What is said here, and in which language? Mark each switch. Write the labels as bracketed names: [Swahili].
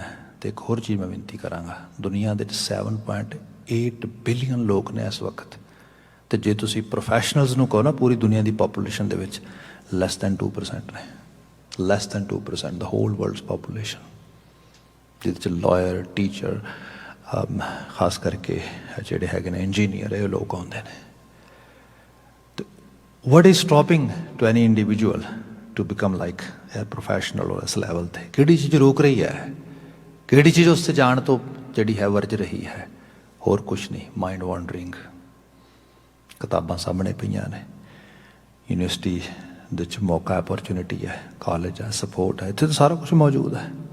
[Punjabi] ਅਤੇ ਇੱਕ ਹੋਰ ਚੀਜ਼ ਮੈਂ ਬੇਨਤੀ ਕਰਾਂਗਾ, ਦੁਨੀਆ ਦੇ 7.8 ਬਿਲੀਅਨ ਲੋਕ ਨੇ ਇਸ ਵਕਤ, ਅਤੇ ਜੇ ਤੁਸੀਂ ਪ੍ਰੋਫੈਸ਼ਨਲਸ ਨੂੰ ਕਹੋ ਨਾ ਪੂਰੀ ਦੁਨੀਆ ਦੀ ਪਾਪੂਲੇਸ਼ਨ ਦੇ ਵਿੱਚ [English] less than 2% [Punjabi] ਨੇ, ਲੈਸ ਦੈਨ 2% ਦਾ ਹੋਲ ਵਰਲਡਸ ਪਾਪੂਲੇਸ਼ਨ, ਜਿਹਦੇ 'ਚ ਲਾਇਰ, ਟੀਚਰ, ਖਾਸ ਕਰਕੇ ਜਿਹੜੇ ਹੈਗੇ ਨੇ ਇੰਜੀਨੀਅਰ, ਇਹ ਲੋਕ ਆਉਂਦੇ ਨੇ। [English] What is stopping to any individual to become like a professional or [Punjabi] ਇਸ ਲੈਵਲ 'ਤੇ? ਕਿਹੜੀ ਚੀਜ਼ ਰੋਕ ਰਹੀ ਹੈ? ਕਿਹੜੀ ਚੀਜ਼ ਉਸ 'ਤੇ ਜਾਣ ਤੋਂ ਜਿਹੜੀ ਹੈ ਵਰਜ ਰਹੀ ਹੈ? ਹੋਰ ਕੁਛ ਨਹੀਂ, ਮਾਈਂਡ ਵਾਂਡਰਿੰਗ। ਕਿਤਾਬਾਂ ਸਾਹਮਣੇ ਪਈਆਂ ਨੇ, ਯੂਨੀਵਰਸਿਟੀ ਦੇ ਵਿੱਚ ਮੌਕਾ, ਅਪੋਰਚੁਨਿਟੀ ਹੈ, ਕਾਲਜ ਹੈ, ਸਪੋਰਟ ਹੈ, ਇੱਥੇ ਤਾਂ ਸਾਰਾ ਕੁਛ ਮੌਜੂਦ ਹੈ।